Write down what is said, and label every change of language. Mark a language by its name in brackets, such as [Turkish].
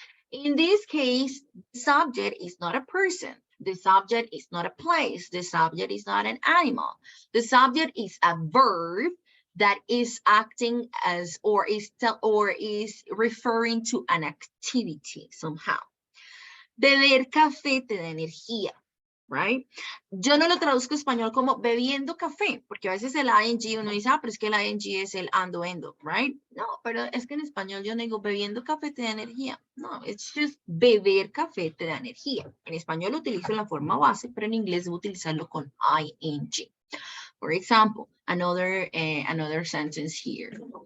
[English] In this case, the subject is not a person. The subject is not a place. The subject is not an animal. The subject is a verb that is acting as or is referring to an activity somehow. [Spanish] Beber café te da energía, right? Yo no lo traduzco español como bebiendo café, porque a veces el ing uno dice, pero es que el ing es el ando, endo, right? No, pero es que en español yo no digo bebiendo café te da energía. [English] No, it's just [Spanish] beber café te da energía. En español lo utilizo en la forma base, pero en inglés debo utilizarlo con ing. [English] For example, another sentence here.